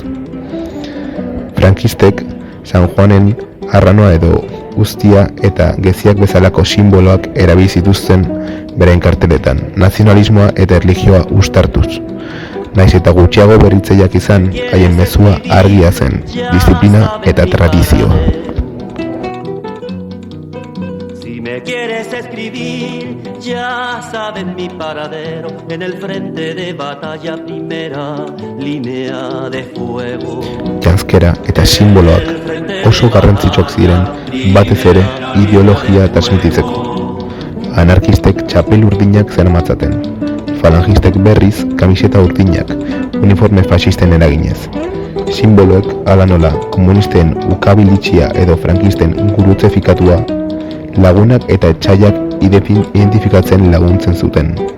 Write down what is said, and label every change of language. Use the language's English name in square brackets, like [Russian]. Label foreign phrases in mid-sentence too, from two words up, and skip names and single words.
[Basque] Frankistek San Juanen arranoa edo guztia eta geziak bezalako simboloak erabili zituzten beraien karteletan, nazionalismoa eta erlijioa uztartuz. Naiz eta gutxiago berritzaileak izan, haien mezua argia zen, disiplina eta tradizioa. [Spanish] Si me quieres escribir, ya saben mi paradero, en el frente de batalla, primera línea de fuego. [Basque] Janzkera eta simboloak oso garrantzitsuak ziren batez ere ideologia transmititzeko. Anarkistek txapel urdinak zeramatzaten, falangistek berriz kamiseta urdinak, uniforme fascisten eraginez. Simboloek hala nola komunisten ukabilitxia edo frankisten gurutze fikatua lagunak eta etxaiak identifikatzen laguntzen zuten.